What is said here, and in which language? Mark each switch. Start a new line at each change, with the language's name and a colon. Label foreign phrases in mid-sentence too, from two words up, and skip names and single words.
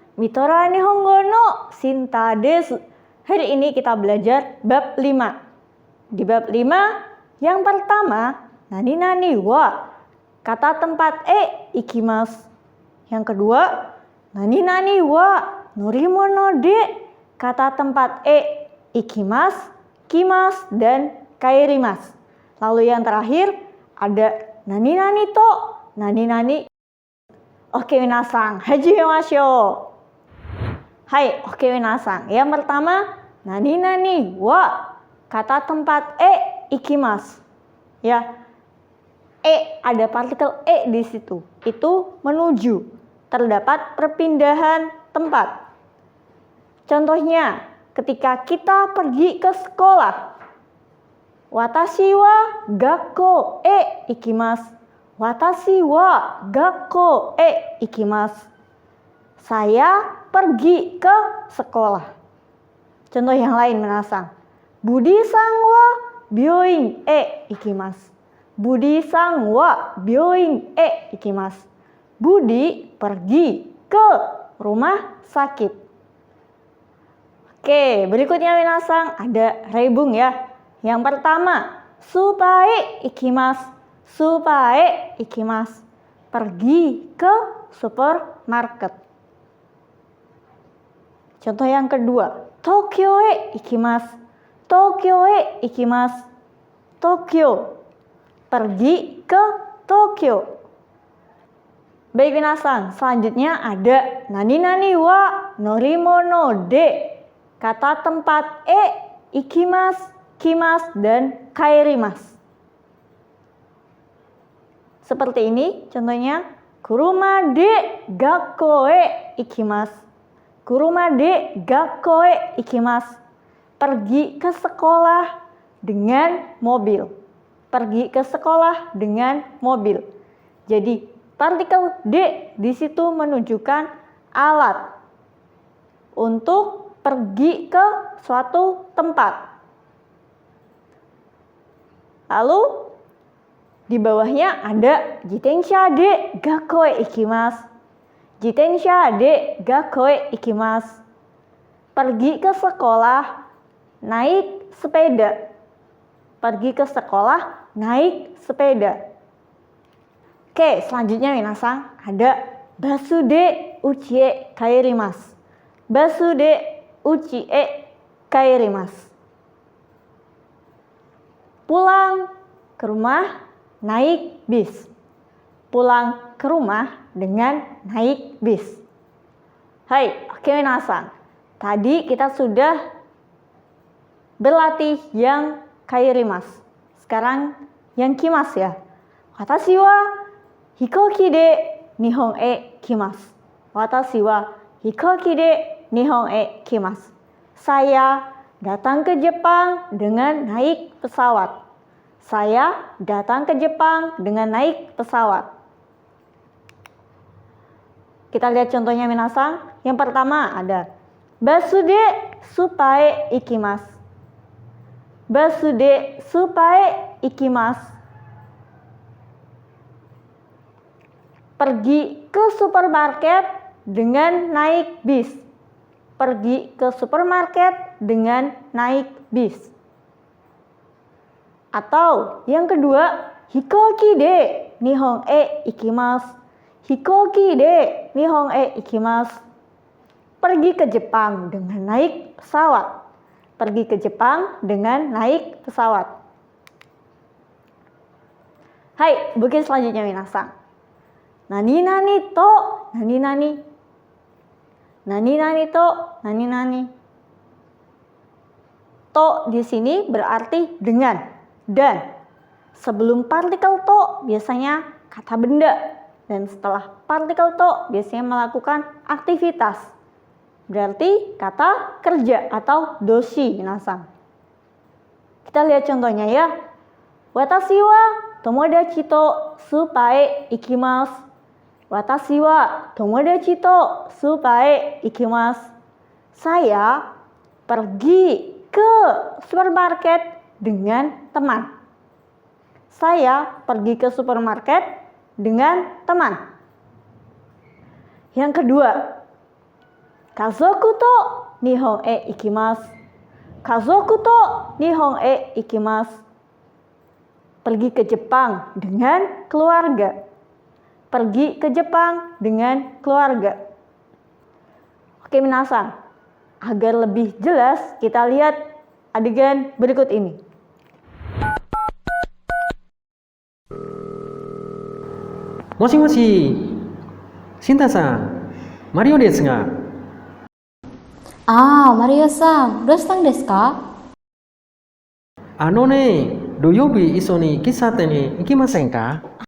Japanese: ひとら日本語のシンタです.
Indonesian: Hari ini kita belajar bab 5. Di bab 5 yang pertama,
Japanese: 何々は
Indonesian: kata tempat
Japanese: 行きます.
Indonesian: Yang kedua,
Japanese: 何々は乗り物で
Indonesian: kata tempat
Japanese: 行きます、来ます dan 帰ります.
Indonesian: Lalu yang terakhir ada
Japanese: 何々と、何々. オーケー皆さん、始めましょう. はい、オーケー皆さん.
Indonesian: Yang pertama,
Japanese: 何々は
Indonesian: kata tempat
Japanese: 行きます. Ya.
Indonesian: Ada partikel di situ. Itu menuju. Terdapat perpindahan tempat. Contohnya, ketika kita pergi ke sekolah.
Japanese: 私は学校行きます. 私は学校行きます.
Indonesian: Saya pergi ke sekolah. Contoh yang lain minasan.
Japanese: ブディさんは病院行きます. ブディさんは病院行きます.
Indonesian: Budi pergi ke rumah sakit. Oke, berikutnya minasan ada reibung ya.
Japanese: Yang pertama, スーパー行きます. スーパー行きます.
Indonesian: Pergi ke supermarket. Contoh yang kedua,
Japanese: 東京行きます. 東京行きます. Tokyo.
Indonesian: Pergi ke Tokyo. Baik minasan, selanjutnya ada
Japanese: 何々は乗り物で.
Indonesian: Kata tempat
Japanese: 行きます、来ます dan 帰ります.
Indonesian: Seperti ini contohnya,
Japanese: 車で学校行きます. 車で学校行きます.
Indonesian: Pergi ke sekolah dengan mobil. Pergi ke sekolah dengan mobil. Jadi partikel D di situ menunjukkan alat untuk pergi ke suatu tempat. Lalu di bawahnya ada
Japanese: 自転車で学校行きます. 自転車で学校行きます.
Indonesian: Pergi ke sekolah naik sepeda. Pergi ke sekolah naik sepeda. Oke, selanjutnya minasan ada
Japanese: バスでうち帰ります. バスでうち帰ります.
Indonesian: Pulang ke rumah naik bis. Pulang ke rumah dengan naik bis.
Japanese: はい、オーケー皆さん.
Indonesian: Tadi kita sudah berlatih yang kaerimasu. Sekarang yang kimasu ya.
Japanese: 私は飛行機で日本来ます. 私は飛行機で日本来ます.
Indonesian: Saya datang ke Jepang dengan naik pesawat. Saya datang ke Jepang dengan naik pesawat. Kita lihat contohnya minasan. Yang pertama ada
Japanese: バスでスーパー行きます. バスでスーパー行きます.
Indonesian: Pergi ke supermarket dengan naik bis. Pergi ke supermarket dengan naik bis. Atau yang kedua,
Japanese: 飛行機で日本行きます. 飛行機で日本行きます.
Indonesian: Pergi ke Jepang dengan naik pesawat. Pergi ke Jepang dengan naik pesawat. Hai, bukit selanjutnya minasan.
Japanese: 何々と、何々. 何々と、何々.
Indonesian: To di sini berarti dengan dan. Sebelum partikel to biasanya kata benda. Dan setelah partikel to biasanya melakukan aktivitas. Berarti kata kerja atau doshi minasan. Kita lihat contohnya ya.
Japanese: 私は友達とスーパー行きます. 私は友達とスーパー行きます.
Indonesian: Saya pergi ke supermarket dengan teman. Saya pergi ke supermarket dengan teman. Yang kedua,
Japanese: 家族と日本へ行きます. 家族と日本へ行きます.
Indonesian: Pergi ke Jepang dengan keluarga. Pergi ke Jepang dengan keluarga. Oke minasan, agar lebih jelas kita lihat adegan berikut ini.
Japanese: もしもし、シンタさん、マリオですが。マリオさん、どうしたんですか？土曜日一緒に喫茶店に行きませんか？